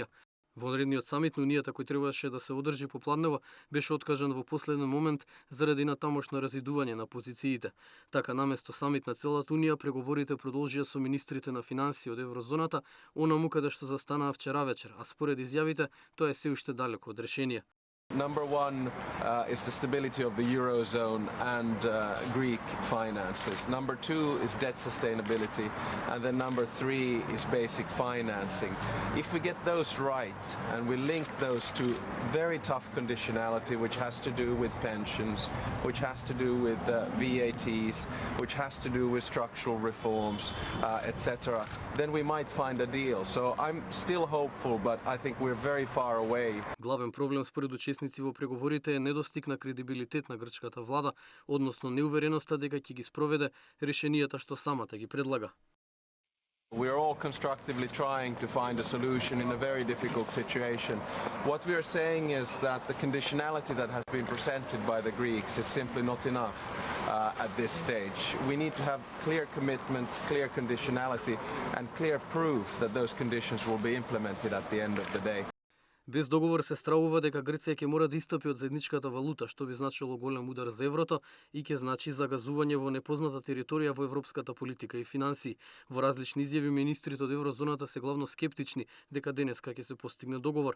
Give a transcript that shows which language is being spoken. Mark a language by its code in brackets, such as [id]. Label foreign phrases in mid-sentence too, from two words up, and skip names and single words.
[mk] Вонредниот самит на Унијата кој требаше да се одржи попладнево беше откажан во последен момент заради натамошно разидување на позициите. Така наместо самит на целата Унија, преговорите продолжија со министрите на финансии од еврозоната, онаму каде што застанаа вчера вечер, а според изјавите тоа е се уште далеко од решение. [en] Number one is the stability of the Eurozone and Greek finances. Number two is debt sustainability. And then number three is basic financing. If we get those right and we link those to very tough conditionality, which has to do with pensions, which has to do with VATs, which has to do with structural reforms, etc., then we might find a deal. So I'm still hopeful, but I think we're very far away. [mk] Главен проблем според учесници во преговорите е недостиг на кредибилитет на грчката влада, односно неувереноста дека ќе ги спроведе решенијата што самата ги предлага. [en] We are all constructively trying to find a solution in a very difficult situation. What we are saying is that the conditionality that has been presented by the Greeks is simply not enough at this stage. We need to have clear commitments, clear conditionality, and clear proof that those conditions will be implemented at the end of the day. [mk] Без договор се стравува дека Грција ќе мора да истапи од заедничката валута, што би значило голем удар за еврото и ќе значи загазување во непозната територија во европската политика и финансии. Во различни изјави министрите од еврозоната се главно скептични дека денеска ќе се постигне договор.